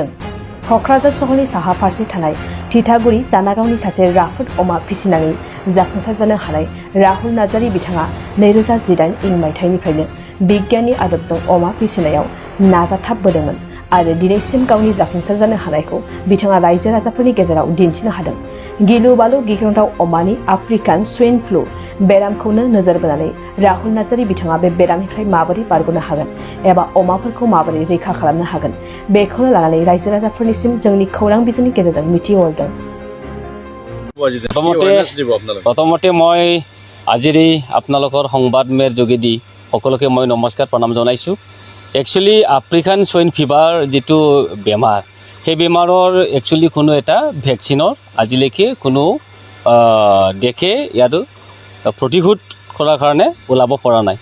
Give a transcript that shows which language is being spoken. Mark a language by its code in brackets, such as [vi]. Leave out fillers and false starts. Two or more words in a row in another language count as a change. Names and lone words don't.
[brx] क'क्राझार सहरनि साहा फारसे थानाय थिथागुरि जानागावनि सासे राफोद अमा फिसिनानै जाफुंसार जानो हानाय राहुल नार्जारी बिथाङा 2018 मायथाइनिफ्रायनो बिगियाननि आदबजों अमा फिसिनायाव नाजाथाबबोदोंमोन आरो दिनैसिम गावनि जाफुंसार जानो हानायखौ बिथाङा रायजो राजाफोरनि गेजेराव दिन्थिनो हादों। गिलु बालु गिख्रंथाव अमानि [en] African swine flu [brx] बेरामखौनो नोजोर बोनानै राहुल नार्जारी बिथाङा बे बेरामनिफ्राय माबोरै बारग'नो हागोन एबा अमाफोरखौ माबोरै रैखा खालामनो हागोन बेखौनो लानानै रायजो राजाफोरनिसिम जोंनि खौरां बिजोंनि गेजेरजों मिथिहरदों। [as] প্ৰথমতে মই আজিৰ এই আপোনালোকৰ সংবাদ মেৰ যোগেদি সকলোকে মই নমস্কাৰ প্ৰণাম জনাইছোঁ। একচুৱেলি [en] African swine fever [as] যিটো বেমাৰ সেই বেমাৰৰ একচুৱেলি কোনো এটা ভেকচিনৰ আজিলৈকে কোনো দেশে ইয়াৰ প্ৰতিৰোধ কৰাৰ কাৰণে ওলাব পৰা নাই।